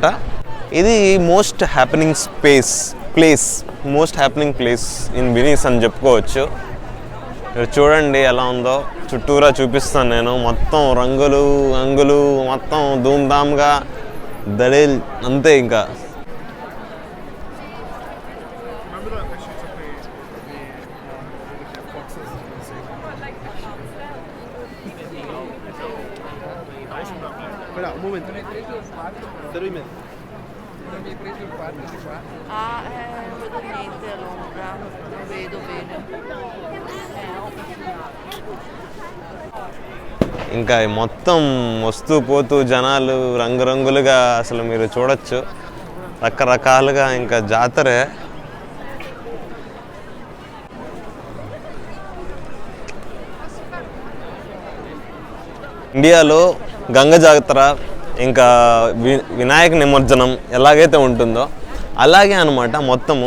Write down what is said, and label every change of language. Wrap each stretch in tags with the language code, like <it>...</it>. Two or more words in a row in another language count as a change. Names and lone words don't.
<te>ఇది</te> <en>most happening place in Venice</en> <te>అని చెప్పుకోవచ్చు. చూడండి ఎలా ఉందో, చుట్టూరా చూపిస్తాను నేను. మొత్తం రంగులు అంగులు మొత్తం ధూమ్ధామ్గా దడేల్ అంతే. ఇంకా</te> <es>Espera, un momento. 0,5.</es> <it>Ah, non vedo niente all'ombra, non vedo bene.</it> <te>ఇంకా మొత్తం వస్తూ పోతూ జనాలు రంగురంగులుగా అసలు మీరు చూడొచ్చు. రకరకాలుగా ఇంకా జాతరే. ఇండియాలో గంగ జాతర ఇంకా వినాయక నిమజ్జనం ఎలాగైతే ఉంటుందో అలాగే అనమాట మొత్తము.</te>